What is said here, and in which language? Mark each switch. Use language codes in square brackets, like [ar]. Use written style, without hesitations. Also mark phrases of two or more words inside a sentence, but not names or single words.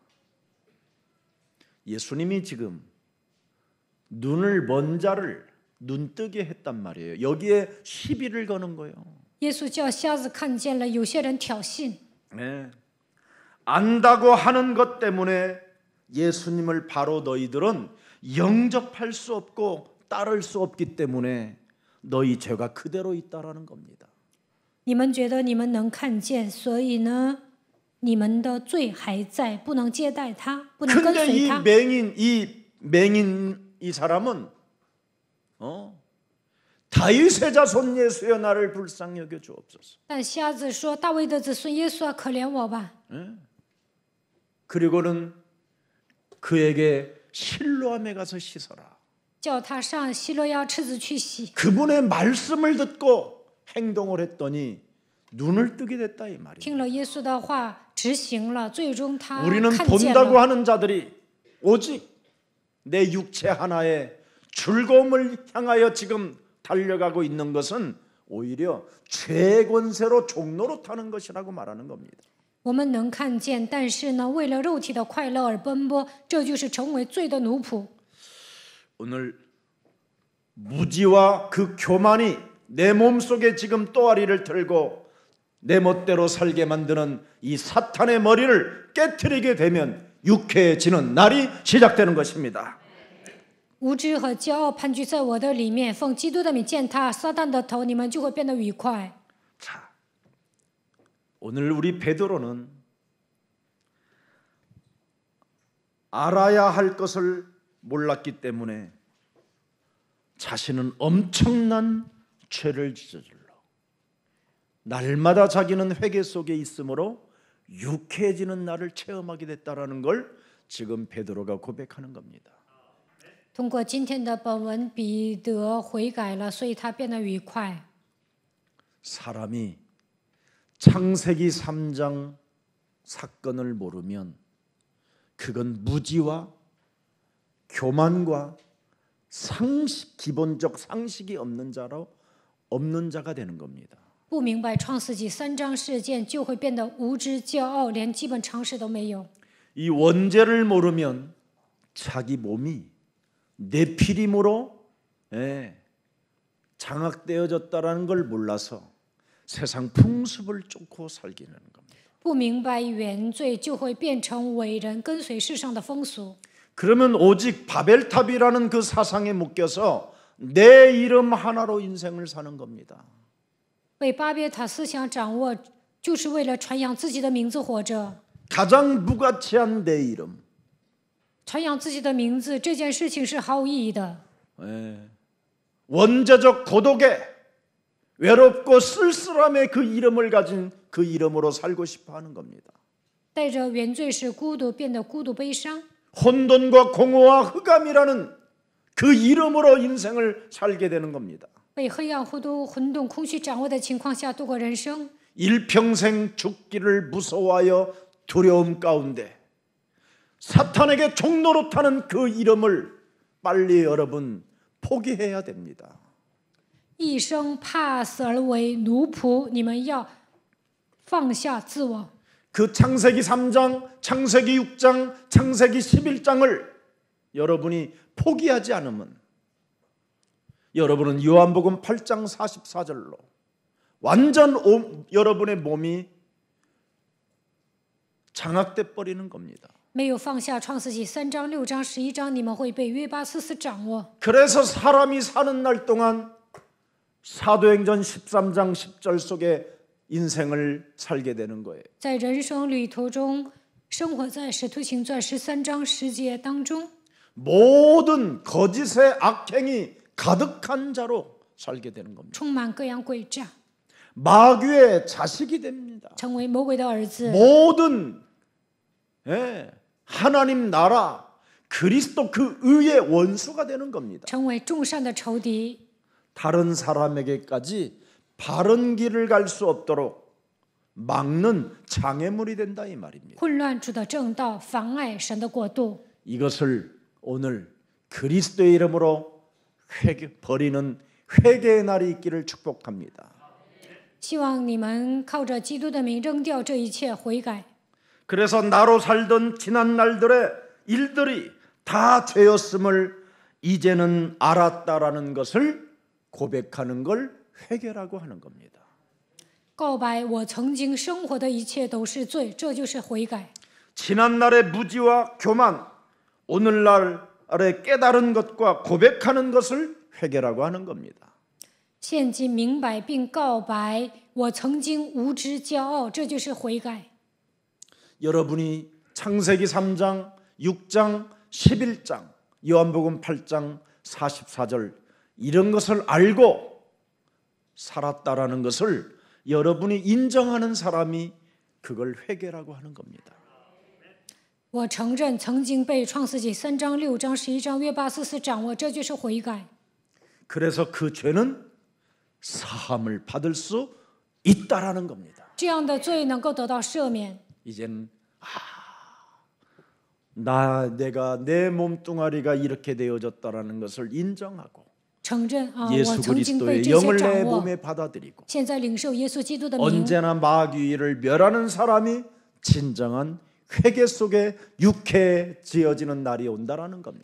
[ko] 예수님이 지금 눈을 먼 자를 눈뜨게 했단 말이에요. 여기에 시비를 거는 거예요. [zh] 耶稣叫瞎子看见了，有些人挑衅。 [ko] 네. 안다고 하는 것 때문에 예수님을 바로 너희들은 영접할 수 없고 따를 수 없기 때문에 너희 죄가 그대로 있다라는 겁니다. [zh] 你们觉得你们能看见，所以呢，你们的罪还在，不能接待他，不能跟 [ko] 근데 [zh] 随 [ko] 이 [zh] 他。 [ko] 맹인 이 사람은 다윗의 자손 예수여 나를 불쌍히 여겨 주옵소서. [zh] 但瞎子说：“大卫的子孙耶稣啊，可怜我吧。 [ko] 그리고는 그에게 실로암에 가서 씻어라. ” [zh] 叫他上希罗亚赤子去洗。 [ko] 그분의 말씀을 듣고 행동을 했더니 눈을 뜨게 됐다 이 말이에요. [zh] 听了耶稣的话，执行了，最终他 [ko] 우리는 [zh] 看见 [ko] 본다고 [zh] 了。 [ko] 하는 자들이 오직 내 육체 하나의 즐거움을 향하여 지금 달려가고 있는 것은 오히려 죄 권세로 종로로 타는 것이라고 말하는 겁니다. [zh] 我们能看见，但是呢，为了肉体的快乐而奔波，这就是成为罪的奴仆。 [ko] 오늘 무지와 그 교만이 내 몸속에 지금 또아리를 틀고 내 멋대로 살게 만드는 이 사탄의 머리를 깨트리게 되면 유쾌해지는 날이 시작되는 것입니다. [zh] 无知和骄傲盘踞在我的里面，奉基督的名践踏撒旦的头，你们就会变得愉快。 [ko] 자, 오늘 우리 베드로는 알아야 할 것을 몰랐기 때문에 자신은 엄청난 죄를 저질러 날마다 자기는 회개 속에 있으므로 유쾌해지는 날을 체험하게 됐다라는 걸 지금 베드로가 고백하는 겁니다. [zh] 通过今天的本文，彼得悔改了，所以他变得愉快。 [ko] 사람이 창세기 3장 사건을 모르면 그건 무지와 교만과 기본적 상식이 없는 자가 되는 겁니다. [zh] 不明白创世纪3章事件，就会变得无知、骄傲，连基本常识都没有。 [ko] 이 원죄를 모르면 자기 몸이 네피림으로 장악되어졌다는 걸 몰라서 세상 풍습을 쫓고 살게 되는 겁니다. [zh] 不明白原罪，就会变成伟人，跟随世上的风俗。 [ko] 그러면 오직 바벨탑이라는 그 사상에 묶여서 내 이름 하나로 인생을 사는 겁니다. [zh] 被巴别塔思想掌握，就是为了传扬自己的名字活着。 [ko] 가장 무가치한 내 이름. [zh] 传扬自己的名字这件事情是毫无意义的。 [ko] 원죄적 고독에 외롭고 쓸쓸함의 그 이름을 가진 그 이름으로 살고 싶어 하는 겁니다. [zh] 带着原罪是孤独，变得孤独悲伤。 [ko] 혼돈과 공허와 흑암이라는 그 이름으로 인생을 살게 되는 겁니다. [zh] 被黑暗、混沌、空虚掌握的情况下度过人生， [ko] 일평생 죽기를 무서워하여 두려움 가운데 사탄에게 종노릇하는 그 이름을 빨리 여러분 포기해야 됩니다. [zh] 一生怕死而为奴仆，你们要放下自我。 [ko] 그 창세기 3장, 창세기 6장, 창세기 11장을 여러분이 포기하지 않으면 여러분은 요한복음 8장 44절로 완전 여러분의 몸이 장악돼 버리는 겁니다. [zh] 没有放下创世纪3章、6章、11章，你们会被约巴斯斯掌握。 [ko] 그래서 사람이 사는 날 동안 사도행전 13장 10절 속에 인생을 살게 되는 거예요. [zh] 在人生旅途中，生活在使徒行传13章10节当中， [ko] 모든 거짓의 악행이 가득한 자로 살게 되는 겁니다. [zh] 充满各样诡诈， [ko] 마귀의 자식이 됩니다. [zh] 成为魔鬼的儿子。 [ko] 모든 하나님 나라 그리스도 그 의의 원수가 되는 겁니다. [zh] 成为众善的仇敌， [ko] 다른 사람에게까지 바른 길을 갈 수 없도록 막는 장애물이 된다 이 말입니다. [zh] 混乱主的正道，妨碍神的国度。 [ko] 이것을 오늘 그리스도의 이름으로 버리는 회개의 날이 있기를 축복합니다. [zh] 希望你们靠着基督的名扔掉这一切，悔改。 [ko] 그래서 나로 살던 지난 날들의 일들이 다 죄였음을 이제는 알았다라는 것을 고백하는 걸 회개라고 하는 겁니다. [zh] 告白我曾经生活的一切都是罪，这就是悔改。 [ko] 지난 날의 무지와 교만, 오늘날의 깨달은 것과 고백하는 것을 회개라고 하는 겁니다. [zh] 现今明白并告白我曾经无知骄傲，这就是悔改。 [ko] 여러분이 창세기 3장, 6장, 11장, 요한복음 8장 44절 이런 것을 알고 살았다라는 것을 여러분이 인정하는 사람이 그걸 회개라고 하는 겁니다. [zh] 我承认曾经被创世纪3章、6章、11章约巴斯斯掌握，这就是悔改。 [ko] 그래서 그 죄는 사함을 받을 수 있다라는 겁니다. [zh] 这样的罪能够得到赦免。 [ko] 이젠 내가 내 몸뚱아리가 이렇게 되어졌다라는 것을 인정하고 [zh] 承认我 [ko] 예수 [zh] 曾经被 [ko] 그리스도의 [zh] 这些 [ko] 영을 [zh] 掌 [ko] 내 [zh] 握， [ko] 몸에 받아들이고 [zh] 现在领受耶稣基督的名。 [ko] 언제나 마귀를 멸하는 사람이 진정한 회개 속에 유쾌해지어지는 날이 온다라는 겁니다.